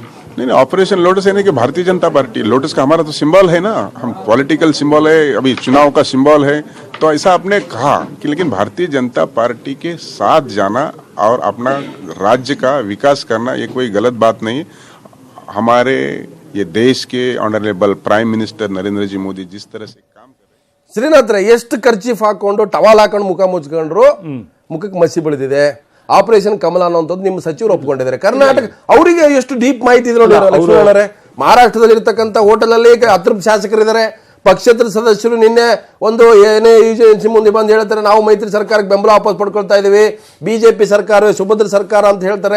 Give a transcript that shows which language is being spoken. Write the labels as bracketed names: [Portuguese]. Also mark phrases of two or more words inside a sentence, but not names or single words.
[Hindi] नहीं, [English] operation lotus [Hindi] यानी कि भारतीय जनता पार्टी, लोटस का हमारा तो सिंबल है ना, हम [English] political symbol [Hindi] है, अभी चुनाव का सिंबल है. तो ऐसा आपने कहा कि लेकिन भारतीय जनता पार्टी के साथ जाना और अपना राज्य का विकास करना ये कोई गलत बात नहीं. हमारे ये देश के [English] honourable prime minister [Hindi] नरेंद्र जी मोदी जिस तरह से काम कर रहे हैं. [Kannada] ಶ್ರೀನಾಥ್, ಎಷ್ಟು ಖರ್ಚೀಫ್ ಹಾಕೊಂಡು ಟವಾಲ್ ಹಾಕೊಂಡು ಮುಖ ಮುಚ್ಕೊಂಡ್ರು, ಮುಖಕ್ಕೆ ಮಸಿ ಬೆಳೆದಿದೆ. ಆಪರೇಷನ್ ಕಮಲ ಅನ್ನೋಂಥದ್ದು ನಿಮ್ಮ ಸಚಿವರು ಒಪ್ಕೊಂಡಿದ್ದಾರೆ. ಕರ್ನಾಟಕ ಅವರಿಗೆ ಎಷ್ಟು ಡೀಪ್ ಮಾಹಿತಿ ಇದೆ ನೋಡಿ ಲಕ್ಷ್ಮಣರೇ. ಮಹಾರಾಷ್ಟ್ರದಲ್ಲಿ ಇರ್ತಕ್ಕಂಥ ಹೋಟೆಲ್ ಅಲ್ಲಿ ಅತೃಪ್ತ ಶಾಸಕರಿದ್ದಾರೆ, ಪಕ್ಷೇತರ ಸದಸ್ಯರು ನಿನ್ನೆ ಒಂದು ಏನೇ ಏಜೆನ್ಸಿ ಮುಂದೆ ಬಂದು ಹೇಳ್ತಾರೆ, ನಾವು ಮೈತ್ರಿ ಸರ್ಕಾರಕ್ಕೆ ಬೆಂಬಲ ವಾಪಸ್ ಪಡ್ಕೊಳ್ತಾ ಇದೀವಿ, ಬಿಜೆಪಿ ಸರ್ಕಾರ ಸುಭದ್ರ ಸರ್ಕಾರ ಅಂತ ಹೇಳ್ತಾರೆ.